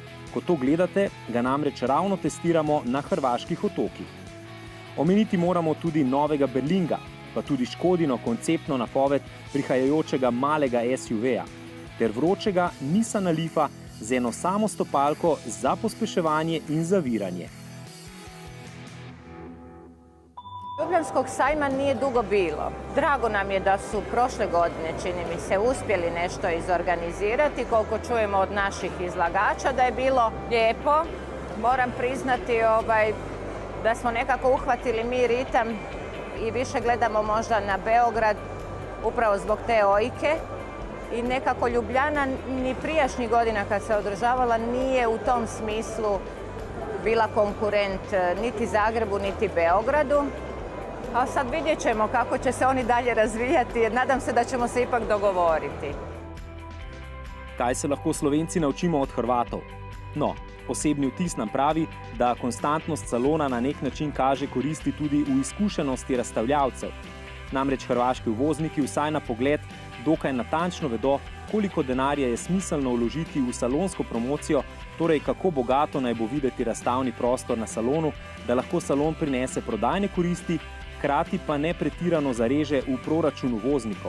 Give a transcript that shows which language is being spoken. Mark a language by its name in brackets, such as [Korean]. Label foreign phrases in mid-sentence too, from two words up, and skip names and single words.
[Slovenian] Ko to gledate, ga namreč ravno testiramo na hrvaških otokih. Omeniti moramo tudi novega Berlinga, pa tudi Škodino konceptno napoved prihajajočega malega SUV-ja, ter vročega Nissana Leafa z eno samo stopalko za pospeševanje in zaviranje. [Croatian] Ljubljanskog sajma nije dugo bilo. Drago nam je da su prošle godine, čini mi se, uspjeli nešto izorganizirati, koliko čujemo od naših izlagača da je bilo lijepo. Moram priznati da smo nekako uhvatili mi ritam i više gledamo možda na Beograd upravo zbog te OIKE. I nekako Ljubljana ni prijašnjih godina kad se održavala nije u tom smislu bila konkurent niti Zagrebu niti Beogradu. A sad vidjet ćemo kako će se oni dalje razvijati, jer nadam se da ćemo se ipak dogovoriti. [Slovenian] Kaj se lahko Slovenci naučimo od Hrvatov? No, osebni vtis nam pravi, da konstantnost salona na nek način kaže koristi tudi v izkušenosti razstavljavcev. Namreč hrvaški uvozniki vsaj na pogled dokaj natančno vedo, koliko denarja je smiselno vložiti v salonsko promocijo, torej kako bogato naj bo videti razstavni prostor na salonu, da lahko salon prinese prodajne koristi, hkrati pa ne pretirano zareže v proračun uvoznikov.